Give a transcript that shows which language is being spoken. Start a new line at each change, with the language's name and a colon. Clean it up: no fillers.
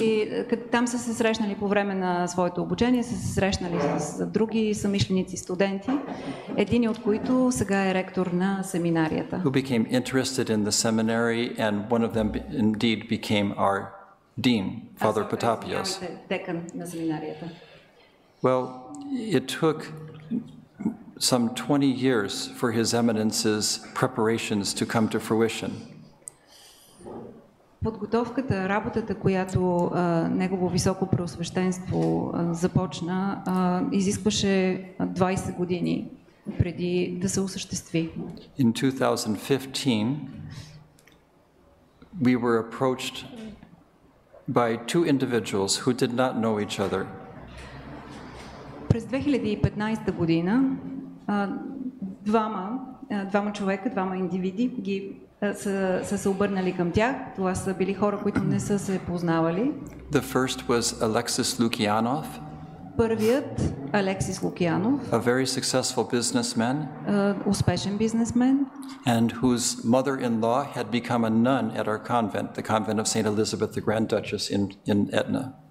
Bulgarian: И там са се срещнали по време на своето обучение, са се срещнали с други съмишленици студенти, един от които сега е ректор на семинарията.
English: Who became interested in the seminary, and one of them indeed became our dean, Father Photios.
Bulgarian: Декан на семинарията.
English: Well, it took some 20 years for His Eminence's preparations to come to fruition.
Bulgarian: Подготовката, работата, която Негово Високопреосвещенство започна, изискваше 20 години преди да се осъществи.
English: In 2015, we were approached by two individuals who did not know each other.
Bulgarian: През 2015 година двама човека, двама индивиди са се обърнали към тях. Това са били хора, които не са се познавали.
English: The first was Alexis Lukianov.
Bulgarian: Първият Алексис Лукианов.
English: A very successful businessman.
Bulgarian: Успешен бизнесмен.
English: And whose mother-in-law had become a nun at our convent, the convent of Saint Elizabeth, the Grand Duchess in Etna.